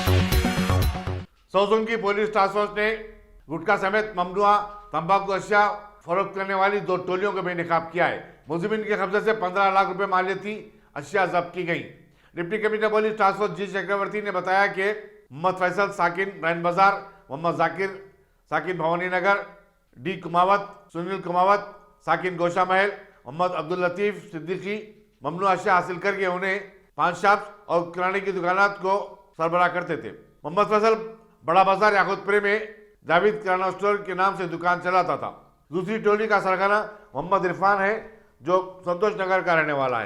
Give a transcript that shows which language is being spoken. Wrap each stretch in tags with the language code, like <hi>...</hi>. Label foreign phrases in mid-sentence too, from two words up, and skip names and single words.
<ur>سوزن کی پولیس ٹاسک فورس نے گٹکا سمیت ممنوعہ تمباکو اشیاء فروخت کرنے والی 2 ٹولیوں کو بے نقاب کیا ہے۔ ملزمین کے قبضے سے 15 لاکھ روپے مالیتی اشیاء ضبط کی گئی۔ ڈپٹی کمشنر پولیس ٹاسک فورس جی چکرورتی نے بتایا کہ محمد فیصل ساکن برائن بازار، محمد ذاکر ساکن بھوانی نگر، ڈی کماوت، سنیل کماوت ساکن گوشا محل، محمد عبداللطیف صدیقی ممنوع اشیاء حاصل کر کے انہیں پان شاپس اور کرانے کی دکانات کو سربراہ کرتے تھے۔ محمد فیصل بڑا بازار یاقوت پورے میں جاوید کرانہ اسٹور کے نام سے دکان چلاتا تھا۔ دوسری ٹولی کا سرگنا محمد عرفان ہے جو سنتوش نگر کا رہنے والا ہے۔</ur>